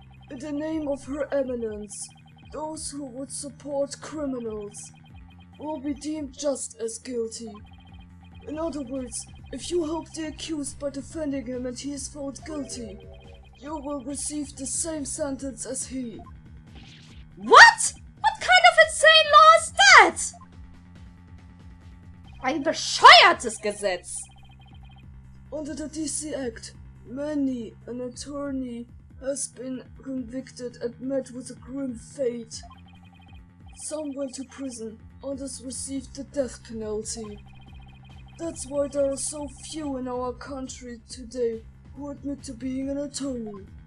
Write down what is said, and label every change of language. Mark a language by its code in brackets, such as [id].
[en] In the name of Her Eminence, those who would support criminals will be deemed just as guilty. In other words, if you help the accused by defending him and he is found guilty, you will receive the same sentence as he. What? What kind of insane law is that? [de] Ein bescheuertes Gesetz. [en] Under the DC Act, many an attorney has been convicted and met with a grim fate. Some went to prison, others received the death penalty. That's why there are so few in our country today who admit to being an attorney.